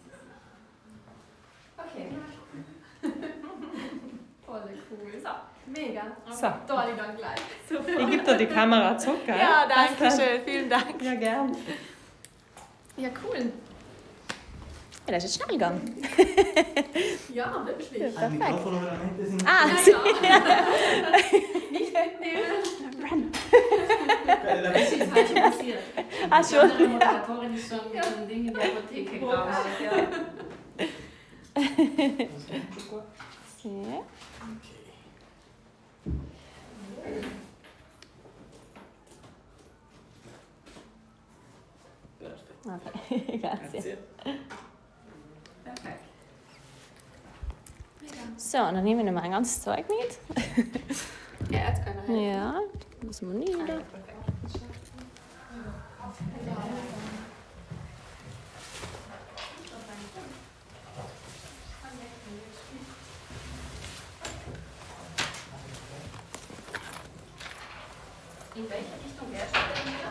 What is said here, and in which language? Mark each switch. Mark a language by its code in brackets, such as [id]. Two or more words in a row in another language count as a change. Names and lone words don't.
[de] Okay. Voll cool. So, mega. So. Da alle dann gleich. Super. Ich gebe dir die Kamera zurück, gell? Ja, danke Passt dann? schön. Vielen Dank. Ja, gern. Ja, cool. Ja, das ist schnell gegangen. Ja, wirklich. [it] Al microfono veramente si Ah, [de] Ja, [it] sì. [de] ja. Nicht mitnehmen. Das ist halt schon passiert. Ah, Die schon. andere Moderatorin ist schon mit so einem Ding in der Apotheke gekauft. [it] Sì. Ok, grazie. [de] Perfekt. So, und dann nehmen wir noch mal ein ganzes Zeug mit. Ja, jetzt können wir helfen. Ja, muss man nieder. In welche Richtung wärst du denn wieder?